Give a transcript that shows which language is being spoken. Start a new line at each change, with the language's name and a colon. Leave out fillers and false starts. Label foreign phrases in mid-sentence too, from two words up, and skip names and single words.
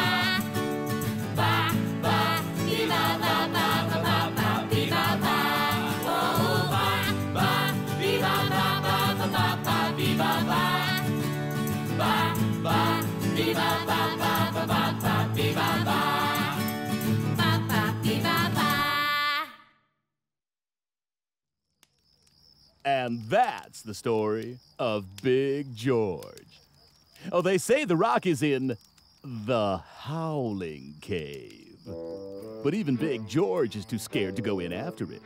English: Ba ba bee ba ba ba ba ba ba bee ba ba. Oh ba ba bee ba ba ba ba ba ba bee ba ba. Ba ba bee ba ba ba ba ba ba bee ba ba. Ba ba bee ba ba. And that's the story of Big George. Oh, they say the rock is in the Howling Cave. But even Big George is too scared to go in after it.